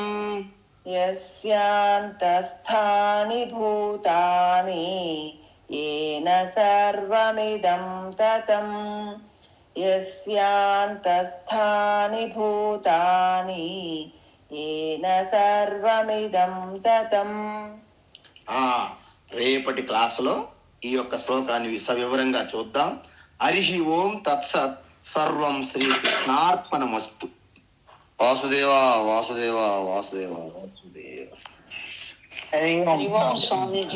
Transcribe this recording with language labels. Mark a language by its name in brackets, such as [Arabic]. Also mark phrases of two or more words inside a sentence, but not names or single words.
[Sanskrit] यस्यान्तस्थानि भूतानि, येन सर्वमिदं ततं, यस्यान्तस्थानि भूतानि, येन सर्वमिदं ततं. [Telugu] రేపటి క్లాసులో ఈ యొక్క శ్లోకాన్ని సవివరంగా చూద్దాం. [Sanskrit] హరి ఓం తత్సత్. సర్వం శ్రీకృష్ణార్పణమస్తు. వాసుదేవ వాసుదేవ వాసుదేవ వాసుదేవ. హరి ఓం స్వామీజీ.